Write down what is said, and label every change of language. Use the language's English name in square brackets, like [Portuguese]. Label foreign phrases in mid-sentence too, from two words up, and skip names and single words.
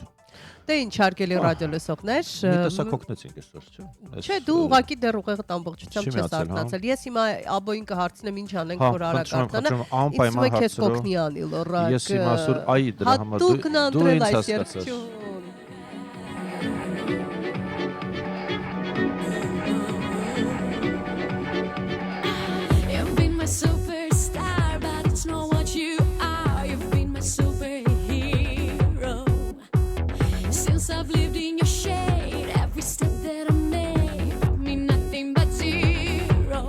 [Armenian] Դե ինչ հարգելի ռադիոլսողներ, մի տեսակ օգնեցինք այսօր, չէ՞։ Չէ, դու ուղղակի դեռ ուղեղդ ամբողջությամբ չես արթնացել։ Ես հիմա Աբոյին կհարցնեմ ինչ անենք որ արագ արտանա։ Անպայման հարցրու։ Ես հիմա ասուր այ դրա համար դու ինձ հասկացար։ [English] Superstar, but it's not what you are. You've been my superhero. Since I've lived in your shade, every step that I made brought me nothing but zero.